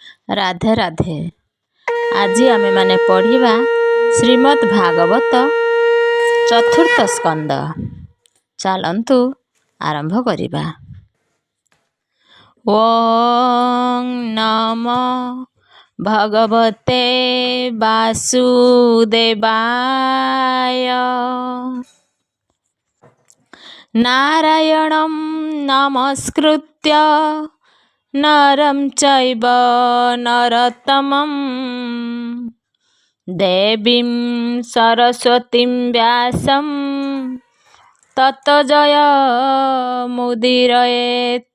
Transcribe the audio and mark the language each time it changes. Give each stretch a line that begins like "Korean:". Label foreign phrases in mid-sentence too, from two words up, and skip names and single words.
Odia: ରାଧେ ରାଧେ। ଆଜି ଆମେ ମାନେ ପଢ଼ିବା ଶ୍ରୀମଦ୍ ଭାଗବତ ଚତୁର୍ଥ ସ୍କନ୍ଧ। ଚାଲନ୍ତୁ ଆରମ୍ଭ କରିବା।
Sanskrit: ओं नमो भगवते वासुदेवाय। नारायणं नमस्कृत्य नरं चैव नरोत्तमं देवीं सरस्वतीं व्यासं ततो जयमुदीरयेत्।